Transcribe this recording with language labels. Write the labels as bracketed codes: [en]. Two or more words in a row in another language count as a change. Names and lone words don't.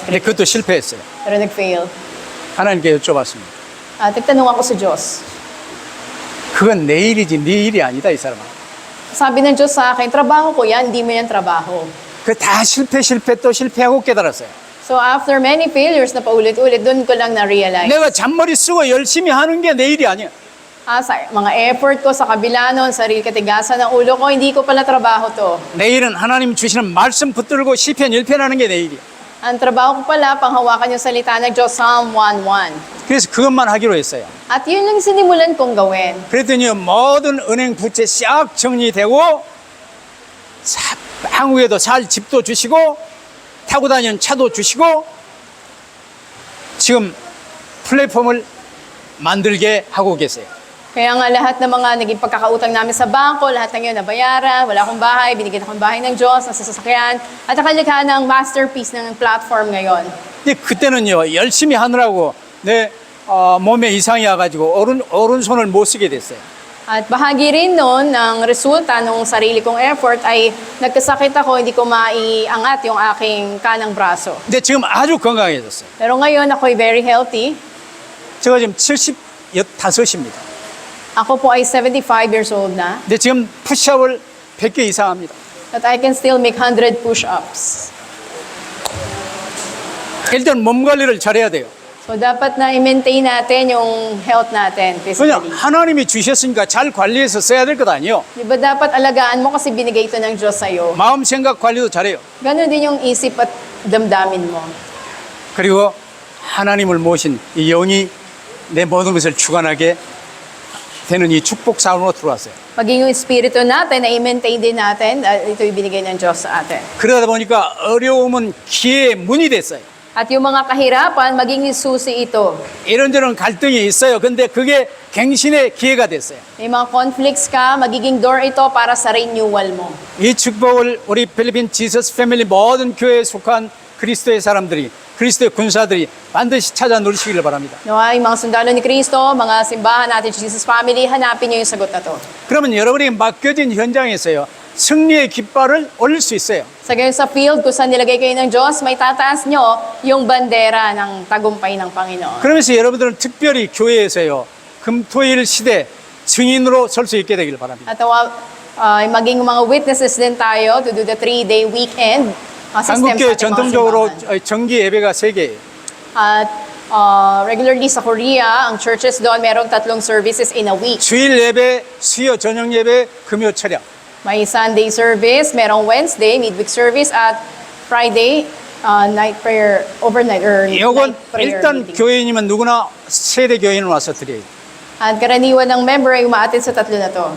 [ko] 근데 [en] crickets. [ko] 그것도 실패했어요. [tl] Pero nag-fail. [ko] 하나님께 여쭤봤습니다. [tl] At nagtanong ako sa Diyos. [ko] 그건 내 일이지 네 일이 아니다 이 사람아. [tl] Sabi ng Diyos sa akin, trabaho ko yan, hindi mo yan trabaho. [ko] 그 다 실패 또 실패하고 깨달았어요. [en] So after many failures [tl] na paulit-ulit, doon ko lang na-realize. [ko] 내가 잔머리 쓰고 열심히 하는 게 내 일이 아니야. [tl] Sa mga effort ko sa kabila nun, sarili katigasan ng ulo ko, hindi ko pala trabaho to. [ko] 내 일은 하나님 주시는 말씀 붙들고 시편 1편 하는 게 내 일이야. [tl] Ang trabaho ko pala, panghawakan yung salita ng Diyos, Psalm 1:1. [ko] 그래서 그것만 하기로 했어요. [tl] At yun lang sinimulan kong gawin. [ko] 그랬더니 모든 은행 부채 싹 정리되고 한국에도 살 집도 주시고 타고 다니는 차도 주시고 지금 플랫폼을 만들게 하고 계세요. [tl] Kaya nga lahat ng mga naging pagkakautang namin sa bangko, lahat ng yun nabayaran, wala akong bahay, binigyan akong bahay ng Diyos, nasa sasakyan, at nakalikha ng masterpiece ng platform ngayon. [ko] 근데 그때는요 열심히 하느라고 내 몸에 이상이 와가지고 오른손을 못 쓰게 됐어요. [tl] At bahagi rin noon ng resulta ng sarili kong effort ay nagkasakit ako, hindi ko maiangat yung aking kanang braso. [ko] 근데 지금 아주 건강해졌어요. [tl] Pero ngayon ako'y [en] very healthy. [ko] 제가 지금 75입니다. [tl] Ako po ay 75 [en] years old [tl] na. [ko] 근데 지금 푸시업을 100개 이상 합니다. [en] That I can still make 100 push-ups. [ko] 일단 몸 관리를 잘해야 돼요. [tl] So dapat na i-maintain natin yung health natin [ko] 그냥 [en] physically. [ko] 하나님이 주셨으니까 잘 관리해서 써야 될 것 아니에요. [tl] Di ba dapat alagaan mo kasi binigay ito ng Diyos sa'yo? [ko] 마음 생각 관리도 잘해요. [tl] Ganon din yung isip at damdamin mo. [ko] 그리고 하나님을 모신 이 영이 내 모든 것을 주관하게 되는 이 축복 삶으로 들어왔어요. [tl] Maging yung espiritu natin na i-maintain din natin, ito'y binigay ng Diyos sa atin. [ko] 그러다 보니까 어려움은 기회의 문이 됐어요. [tl] At yung mga kahirapan, maging susi ito. [ko] 이런저런 갈등이 있어요. 근데 그게 갱신의 기회가 됐어요. [tl] May mga conflicts ka, magiging door ito para sa renewal mo. [ko] 이 축복을 우리 필리핀 지서스 패밀리 모든 교회에 속한 그리스도의 사람들이 그리스도의 군사들이 반드시 찾아 누리시기를 바랍니다. [tl] Nawa, yung mga sundalo ni Cristo, mga simbahan natin, Jesus Family, hanapin niyo yung sagot na to. [ko] 그러면 여러분이 맡겨진 현장에서요. 승리의 깃발을 올릴 수 있어요. [tl] Sa gayon sa field, kung saan nilagay kayo ng Diyos, may tataas nyo yung bandera ng tagumpay ng Panginoon. [ko] 그러면서 여러분들은 특별히 교회에서요. 금토일 시대 증인으로 설 수 있게 되길 바랍니다. [tl] At maging mga witnesses din tayo [en] to do the 3-day weekend system [ko] 한국교회 [tl] sa ating mga [ko] 전통적으로 [tl] simbahan. [ko] 정기 예배가 3개예요. [tl] At regularly sa Korea, ang churches doon merong 3 [en] services in a week. [ko] 주일 예배, 수요 저녁 예배, 금요 철야. [tl] May [en] Sunday service, [tl] merong [en] Wednesday, midweek service, [tl] at [en] Friday, night prayer, overnight or [ko] 이건 [en] night prayer [ko] 일단 [en] meeting. [ko] 교회인이면 누구나 세대 교회인을 와서 드려요. [tl] At karaniwan ng member ay umaattend sa 3 na to.